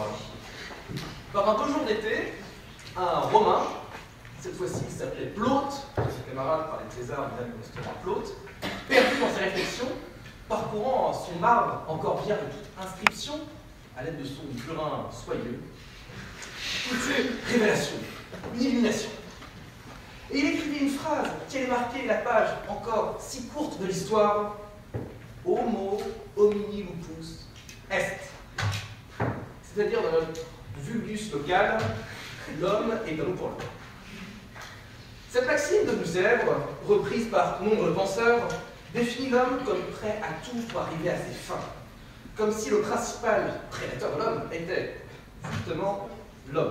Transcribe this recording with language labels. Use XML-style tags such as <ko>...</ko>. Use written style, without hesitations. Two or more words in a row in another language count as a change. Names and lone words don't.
<fr>Par un beau jour d'été, un Romain, cette fois-ci qui s'appelait Plaute, ses camarades parlaient de César, mais même justement Plaute, perdu dans ses réflexions, parcourant son marbre encore vierge de toute inscription, à l'aide de son burin soyeux, toute une révélation, une illumination. Et il écrivait une phrase qui allait marquer la page encore si courte de l'histoire.</fr> <la>Homo homini lupus est.</la> <fr>C'est-à-dire dans notre vulgus local, l'homme est un loup pour l'homme. Cette maxime de Musèvre, reprise par nombreux penseurs, définit l'homme comme prêt à tout pour arriver à ses fins, comme si le principal prédateur de l'homme était justement l'homme.</fr>